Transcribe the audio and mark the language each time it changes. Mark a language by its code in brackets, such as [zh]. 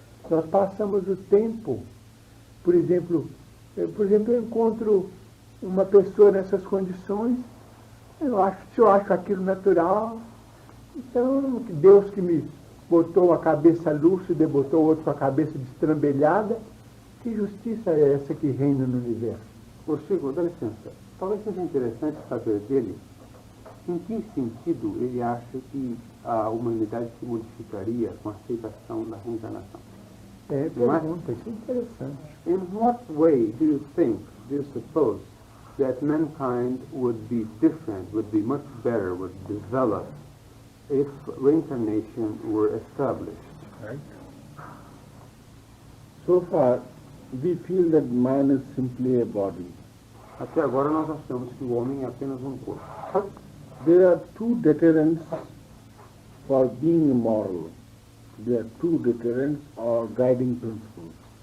[pt] Nós passamos o tempo, por exemplo, eu encontro uma pessoa nessas condições, se eu acho aquilo natural, então Deus que me botou a cabeça lúcida e botou o outro com a cabeça destrambelhada, que justiça é essa que reina no universo? Ô Chico, dá licença, talvez seja interessante saber dele em que sentido ele acha que a humanidade se modificaria com a aceitação da reencarnação. Pergunta, isso é interessante. [en] In what way do you suppose that mankind would be different, would be much better, would develop if reincarnation were established? Right. So far, we feel that man is simply a body. [pt] Até agora nós achamos que o homem é apenas um corpo. [en] There are two deterrents for being immoral. There are two deterrents or guiding principles.